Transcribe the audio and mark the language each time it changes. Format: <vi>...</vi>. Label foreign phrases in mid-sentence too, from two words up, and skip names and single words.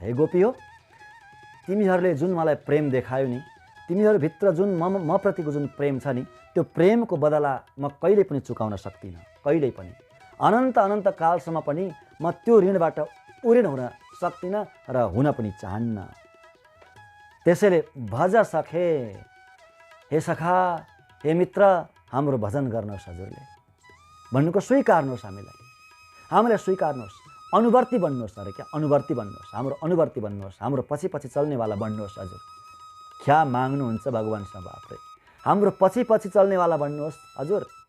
<ne>हे गोपी हो, तिमीहरूले जुन मलाई प्रेम देखायो नि, तिमीहरूभित्र जुन म प्रतिको जुन प्रेम छ नि, त्यो प्रेमको बदला म कहिल्यै पनि चुकाउन सक्दिनँ, कहिल्यै पनि। अनन्त कालसम्म पनि म त्यो ऋणबाट उऋण हुन सक्दिनँ र हुन पनि चाहन्न। त्यसैले भज सखे, हे सखा, हे मित्र, हाम्रो भजन गर्नुहोस् हजुरले भन्नुको स्वीकार्नुहोस्, हामीलाई स्वीकार्नुहोस्, अनुवर्ती बन्नुहोस्। अरे क्या अनुवर्ती बन्नुहोस्, हाम्रो अनुवर्ती बन्नुहोस्, हाम्रो पछि पछि चल्नेवाला बन्नुहोस्। हजुर क्या माग्नुहुन्छ भगवानसँग? बाफ्रे, हाम्रो पछि पछि चल्नेवाला बन्नुहोस् हजुर।</ne>